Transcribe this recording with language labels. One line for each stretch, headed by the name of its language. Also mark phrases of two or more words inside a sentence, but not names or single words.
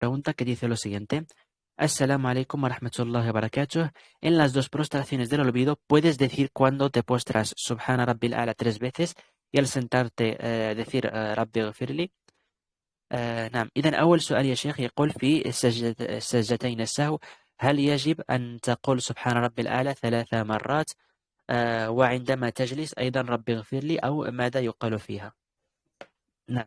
Spanish: pregunta que dice lo siguiente.
Arabic: السلام عليكم ورحمة الله وبركاته.
Spanish: En las dos prostraciones del olvido, ¿puedes decir cuando te postras
Arabic: سبحان ربي الأعلى
Spanish: 3 veces y al sentarte decir
Arabic: ربي اغفر لي؟ نعم. إذن أول سؤال يا شيخ يقول في السجدتين السهو هل يجب أن تقول سبحان ربي الأعلى 3 مرات وعندما تجلس أيضا ربي اغفر لي أو ماذا يقال فيها؟ نعم.